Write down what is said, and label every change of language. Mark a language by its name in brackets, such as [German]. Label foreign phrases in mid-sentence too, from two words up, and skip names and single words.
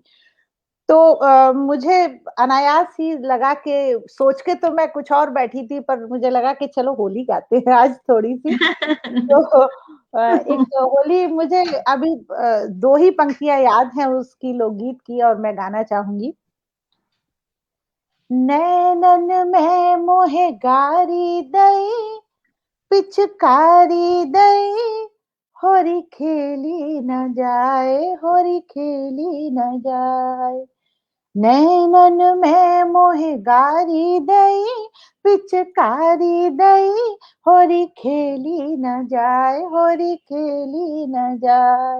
[Hindi] तो मुझे अनायास ही लगा कि सोच के तो मैं कुछ और बैठी थी, पर मुझे लगा कि चलो होली गाते हैं आज थोड़ी सी। तो एक होली मुझे अभी 2 ही पंक्तियां याद हैं उसकी लोकगीत की, और मैं गाना चाहूंगी। [Braj] नैनन में मोहे गारी दई, पिचकारी दई, होरी खेली न जाए, होरी खेली न जाए। नैनन में मोहे गारी दई, पिचकारी दई, होरी खेली न जाए, होरी खेली न जाए।